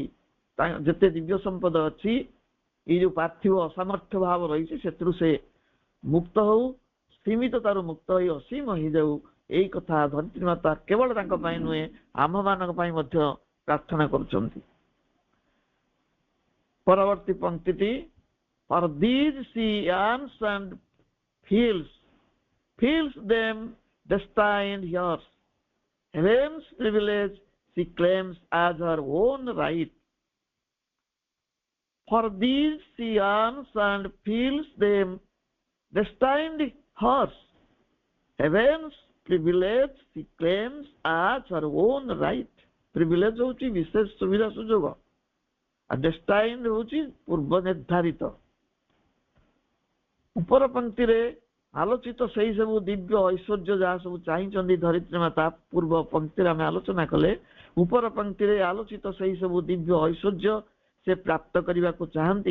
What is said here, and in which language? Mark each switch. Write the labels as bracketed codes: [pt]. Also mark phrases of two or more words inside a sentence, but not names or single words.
[or] ଯେତେ ଦିବ୍ୟ ସମ୍ପଦ ଅଛି, ଏଇ ଯୋଉ ପାର୍ଥିବ ଅସାମର୍ଥ୍ୟ ଭାବ ରହିଛି, ସେଥିରୁ ସେ ମୁକ୍ତ ହଉ, ସୀମିତତାରୁ ମୁକ୍ତ ହୋଇ ଅସୀମ ହେଇଯାଉ। ଏଇ କଥା ଧରିତ୍ରୀ ମାତା କେବଳ ତାଙ୍କ ପାଇଁ ନୁହେଁ, ଆମ୍ଭମାନଙ୍କ ପାଇଁ ମଧ୍ୟ ପ୍ରାର୍ଥନା କରୁଛନ୍ତି। ପରବର୍ତ୍ତୀ ପଂକ୍ତିଟି, [en] for these she yearns and feels them destined yours. Heaven's privilege she claims as her own right. For these she yearns and feels them destined hers. Heaven's privilege she claims as her own right. [or] Privilege ହଉଛି ବିଶେଷ ସୁବିଧା ସୁଯୋଗ, ଆଉ destined ହଉଛି ପୂର୍ବ ନିର୍ଦ୍ଧାରିତ। ଉପର ପଂକ୍ତିରେ ଆଲୋଚିତ ସେଇ ସବୁ ଦିବ୍ୟ ଐଶ୍ୱର୍ଯ୍ୟ ଯାହା ସବୁ ଚାହିଁଛନ୍ତି ଧରିତ୍ରୀ ମାତା, ପୂର୍ବ ପଂକ୍ତିରେ ଆମେ ଆଲୋଚନା କଲେ, ଉପର ପଂକ୍ତିରେ ଆଲୋଚିତ ସେଇ ସବୁ ଦିବ୍ୟ ଐଶ୍ୱର୍ଯ୍ୟ ସେ ପ୍ରାପ୍ତ କରିବାକୁ ଚାହାନ୍ତି।